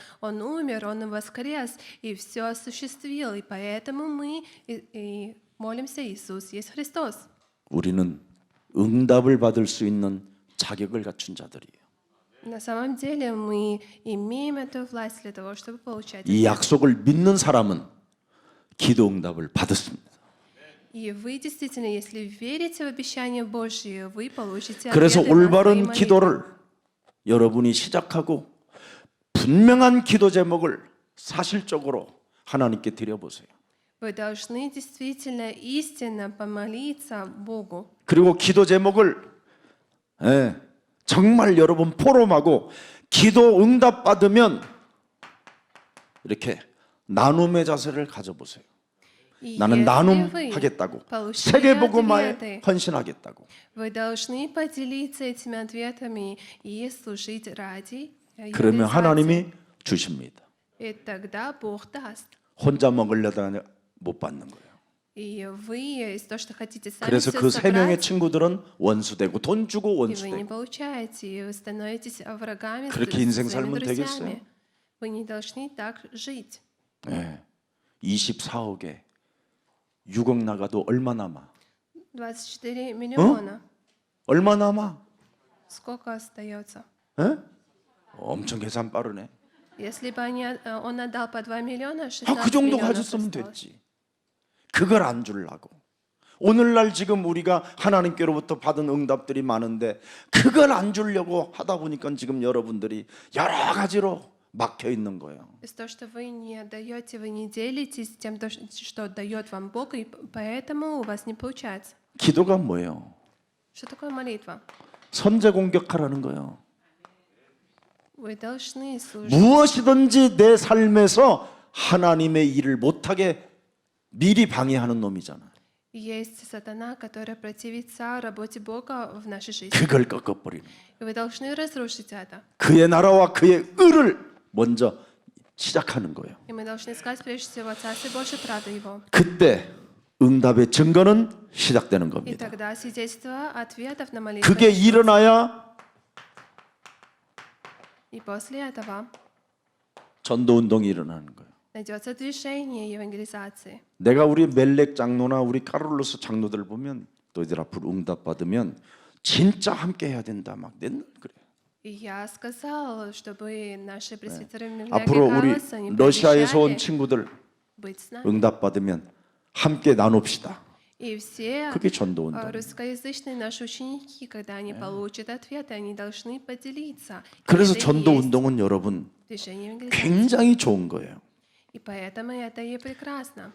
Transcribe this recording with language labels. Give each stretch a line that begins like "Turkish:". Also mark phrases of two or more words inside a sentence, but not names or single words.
Russian: Он умер, Он воскрес и все осуществил. И поэтому мы и молимся, Иисус есть Христос.
Korean: 우리는 응답을 받을 수 있는 자격을 갖춘 자들이에요.
Russian: На самом деле мы имеем эту власть для того, чтобы получать
Korean: 이
Russian: ответ.
Korean: 약속을 믿는 사람은 기도 응답을 받았습니다.
Russian: И вы действительно, если верите в обещание Божье, вы получите
Korean: 그래서
Russian: ответы на свои
Korean: 올바른
Russian: молитвы.
Korean: 기도를 여러분이 시작하고 분명한 기도 제목을 사실적으로 하나님께 드려보세요.
Russian: Вы должны действительно истинно помолиться Богу.
Korean: 그리고 기도 제목을 정말 여러분 포럼하고 기도 응답 받으면 이렇게 나눔의 자세를 가져보세요.
Russian: И
Korean: 나는
Russian: если
Korean: 나눔하겠다고
Russian: вы получили
Korean: 세계복음화에
Russian: ответы,
Korean: 헌신하겠다고.
Russian: вы должны поделиться этими ответами и служить ради
Korean: 그러면
Russian: евангелизации.
Korean: 하나님이 주십니다.
Russian: И тогда Бог даст.
Korean: 혼자 먹으려다가 못 받는 거예요.
Russian: И вы, из того, что хотите сами
Korean: 그래서
Russian: все
Korean: 그 세 명의
Russian: собрать,
Korean: 친구들은 원수되고 돈 주고
Russian: и вы не
Korean: 원수되고.
Russian: получаете, и вы становитесь врагами
Korean: 그렇게
Russian: с
Korean: 인생
Russian: своими
Korean: 살면
Russian: друзьями.
Korean: 되겠어요?
Russian: Вы не должны так жить.
Korean: 24억에 6억 나가도 얼마 남아?
Russian: 24 миллиона.
Korean: 얼마 남아?
Russian: Сколько остается?
Korean: 엄청 계산 빠르네.
Russian: Если бы он отдал по 2 миллиона, 16
Korean: 그 정도
Russian: миллионов
Korean: 가졌으면
Russian: осталось.
Korean: 됐지. 그걸 안 주려고. 오늘날 지금 우리가 하나님께로부터 받은 응답들이 많은데 그걸 안 주려고 하다 보니까 지금 여러분들이 여러 가지로 막혀 있는 거예요.
Russian: Из-за того, что вы не даете, вы не делитесь тем, что дает вам Бог, и поэтому у вас не получается.
Korean: 기도가 뭐예요?
Russian: Что такое молитва?
Korean: 선제 공격하라는 거예요.
Russian: Вы должны служить.
Korean: 무엇이든지 내 삶에서 하나님의 일을 못하게 미리 방해하는 놈이잖아.
Russian: Есть сатана, который противится работе Бога в нашей жизни.
Korean: 그걸 꺾어버리는 거예요.
Russian: И вы должны разрушить это.
Korean: 그의 나라와 그의 의를 먼저 시작하는 거예요.
Russian: И мы должны искать прежде всего Царство Божие, правду Его.
Korean: 그때 응답의 증거는 시작되는
Russian: И
Korean: 겁니다.
Russian: тогда свидетельство ответов на молитвы.
Korean: 그게 일어나야
Russian: И после этого
Korean: 전도 운동이 일어나는 거예요.
Russian: найдется движение евангелизации.
Korean: 내가 우리 멜렉 장로나 우리 카롤로스 장로들 보면 너희들 앞으로 응답 받으면 진짜 함께 해야 된다 막 맨날 그래.
Russian: И я сказал, чтобы наши пресвитеры Меляги
Korean: 앞으로 우리
Russian: Карлоса не
Korean: 러시아에서 온
Russian: пообещали
Korean: 친구들
Russian: быть с нами.
Korean: 응답 받으면 함께 나눕시다.
Russian: И все
Korean: 그게 전도 운동.
Russian: русскоязычные наши ученики, когда они получат ответы, они должны поделиться. И
Korean: 그래서
Russian: это и
Korean: 전도
Russian: есть
Korean: 운동은 여러분
Russian: движение евангелизации.
Korean: 굉장히 좋은 거예요.
Russian: И поэтому это и прекрасно.